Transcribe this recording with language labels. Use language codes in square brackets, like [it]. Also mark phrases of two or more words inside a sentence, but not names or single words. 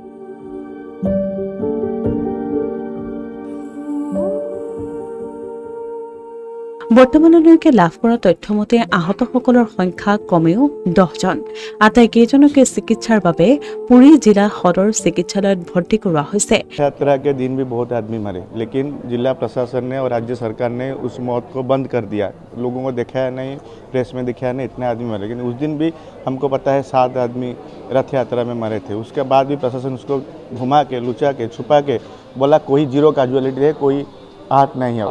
[as] বৰ্তমানলৈকে লাভ কৰা তথ্যমতে আহতসকলৰ সংখ্যা কমেও 10জন। আটাইকেইজনকে চিকিৎসাৰ বাবে পুৰী জিলা সদৰ চিকিৎসালয়ত ভৰ্তি কৰোৱা হৈছে। [hi] यात्रा के दिन भी बहुत आदमी मरे, लेकिन जिला प्रशासन ने और राज्य सरकार ने उस मौत को बंद कर दिया। लोगों को दिखाया नहीं, प्रेस में दिखाया नहीं, इतने आदमी मरे। लेकिन उस दिन भी हमको पता है 7 आदमी रथ यात्रा में मरे थे। उसके बाद भी प्रशासन उसको घुमा के, लुचा के, छुपा के बोला कोई 0 कैजुअलिटी है, कोई आहत नहीं है।